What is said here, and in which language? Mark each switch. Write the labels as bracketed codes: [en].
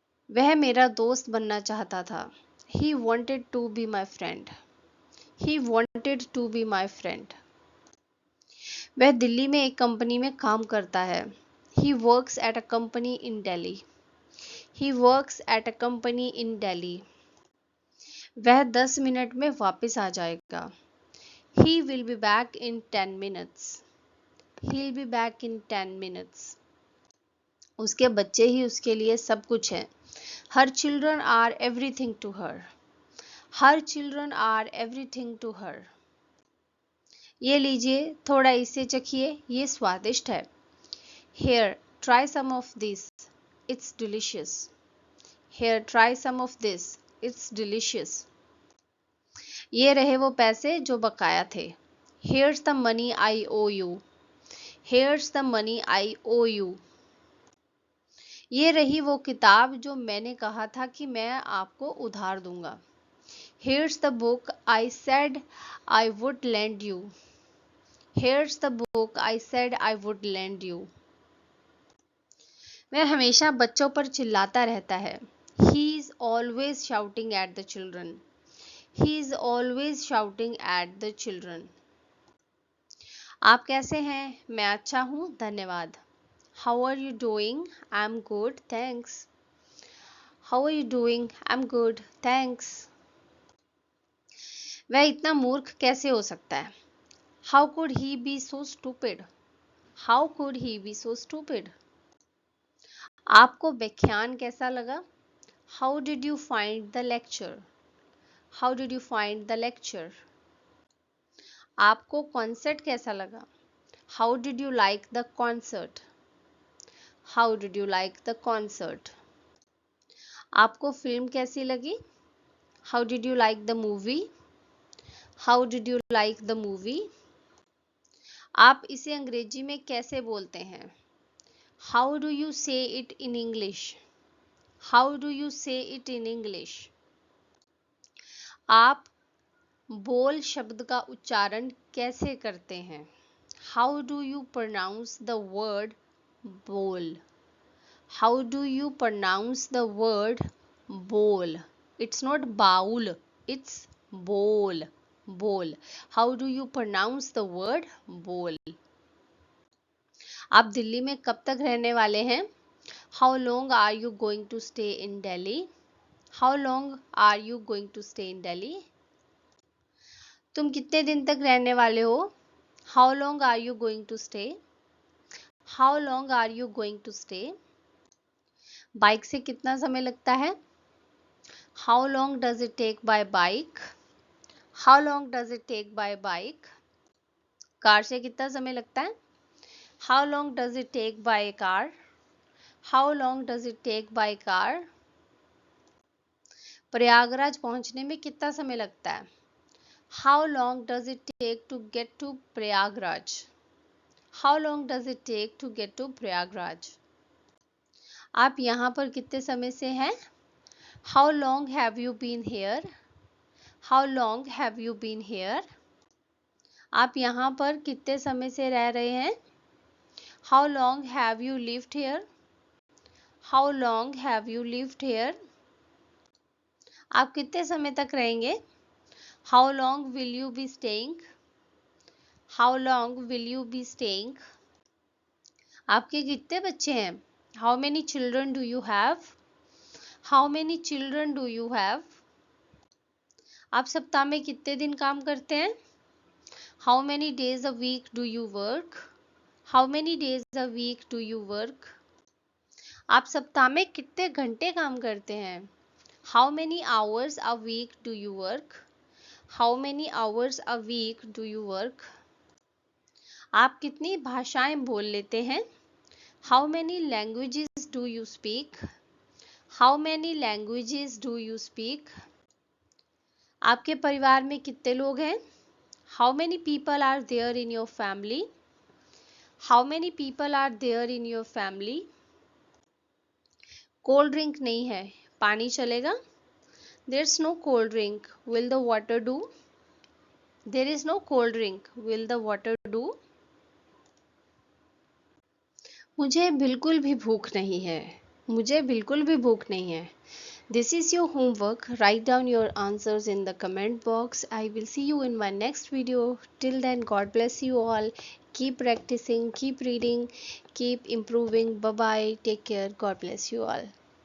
[hi] वह मेरा दोस्त बनना चाहता था. [en] He wanted to be my friend. He wanted to be my friend. [hi] वह दिल्ली में एक कंपनी में काम करता है. [en] He works at a company in Delhi. He works at a company in Delhi. [hi] वह 10 मिनट में वापस आ जाएगा. [en] He will be back in 10 minutes. He'll be back in 10 minutes. [hi] उसके बच्चे ही उसके लिए सब कुछ हैं. [en] Her children are everything to her. Her children are everything to her. [hi] ये लीजिए, थोड़ा इसे चखिए, ये स्वादिष्ट है. [en] Here, try some of this. It's delicious. Here, try some of this. It's delicious. [hi] ये रहे वो पैसे जो बकाया थे. [en] Here's the money I owe you. Here's the money I owe you. [hi] ये रही वो किताब जो मैंने कहा था कि मैं आपको उधार दूंगा. [en] Here's the book I said I would lend you. Here's the book I said I would lend you. [hi] वह हमेशा बच्चों पर चिल्लाता रहता है. [en] He is always shouting at the children. He is always shouting at the children. [hi] आप कैसे हैं? मैं अच्छा हूँ, धन्यवाद. [en] How are you doing? I'm good, thanks. How are you doing? I'm good, thanks. [hi] वह इतना मूर्ख कैसे हो सकता है? [en] How could he be so stupid? How could he be so stupid? [hi] आपको व्याख्यान कैसा लगा? [en] How did you find the lecture? How did you find the lecture? [hi] आपको कॉन्सर्ट कैसा लगा? [en] How did you like the concert? How did you like the concert? [hi] आपको film कैसी लगी? [en] How did you like the movie? How did you like the movie? [hi] आप इसे अंग्रेजी में कैसे बोलते हैं? [en] How do you say it in English? How do you say it in English? [hi] आप बोल शब्द का उच्चारण कैसे करते हैं? [en] How do you pronounce the word bowl? How do you pronounce the word bowl? It's not baul, it's bowl. Bowl. How do you pronounce the word bowl? [hi] आप दिल्ली में कब तक रहने वाले हैं? [en] How long are you going to stay in Delhi? How long are you going to stay in Delhi? [hi] तुम कितने दिन तक रहने वाले हो? [en] How long are you going to stay? How long are you going to stay? [hi] Bike से कितना समय लगता है? [en] How long does it take by bike? How long does it take by bike? [hi] Car से कितना समय लगता है? [en] How long does it take by car? How long does it take by car? [hi] Prayagraj पहुंचने में कितना समय लगता है? [en] How long does it take to get to Prayagraj? How long does it take to get to Prayagraj? [hi] आप यहाँ पर कितने समय से हैं? [en] How long have you been here? How long have you been here? [hi] आप यहाँ पर कितने समय से रह रहे हैं? [en] How long have you lived here? How long have you lived here? [hi] आप कितने समय तक रहेंगे? [en] How long will you be staying? How long will you be staying? [hi] आपके कितने बच्चे हैं? [en] How many children do you have? How many children do you have? [hi] आप सप्ताह में कितने दिन काम करते हैं? [en] How many days a week do you work? How many days a week do you work? [hi] आप सप्ताह में कितने घंटे काम करते हैं? [en] How many hours a week do you work? How many hours a week do you work? [hi] आप कितनी भाषाएं बोल लेते हैं? [en] How many languages do you speak? How many languages do you speak? [hi] आपके परिवार में कितने लोग हैं? [en] How many people are there in your family? How many people are there in your family? [hi] Cold drink नहीं है, पानी चलेगा? [en] There's no cold drink. Will the water do? There is no cold drink. Will the water do? [hi] मुझे बिल्कुल भी भूख नहीं है. मुझे बिल्कुल भी भूख नहीं है. [en] This is your homework. Write down your answers in the comment box. I will see you in my next video. Till then, God bless you all. Keep practicing, keep reading, keep improving. Bye bye. Take care. God bless you all.